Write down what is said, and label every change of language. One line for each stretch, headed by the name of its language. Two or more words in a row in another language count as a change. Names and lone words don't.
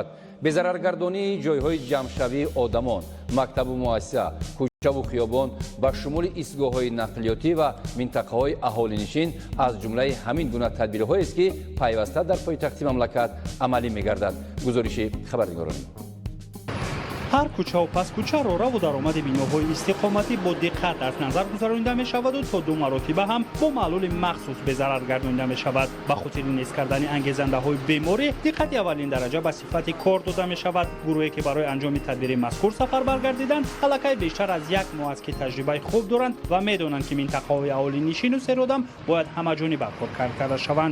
Tajik: به ضررگردانی جایهای جمع‌شوی آدمان، مکتب و مؤسسه، کوچه و خیابان با شمول ایستگاه‌های نقلیاتی و منطقه‌های اهالی‌نشین از جمله همین گونه تدبیرهایی است که پیوسته در پایتخت مملکت عملی می‌گردد. گزارش خبرنگاران ҳар кӯчаву паскӯча роҳраву даромади биноҳои истиқоматӣ бо диққат дар назар гузаронида мешаваду то 2 маротиба ҳам бо маълули махсус безарар гардонида мешавад. ба хотири нест кардани ангезандаҳои беморӣ диққати аввалин дараҷа ба сифати кор дода мешавад. гурӯҳе ки барои анҷоми тадбири мазкур сафар баргардиданд аллакай бештар аз 1 моҳ аст ки таҷрибаи хуб доранд ва медонанд ки минтақаҳои аҳолинишину серодам бояд ҳамаҷониба кор карда шаванд.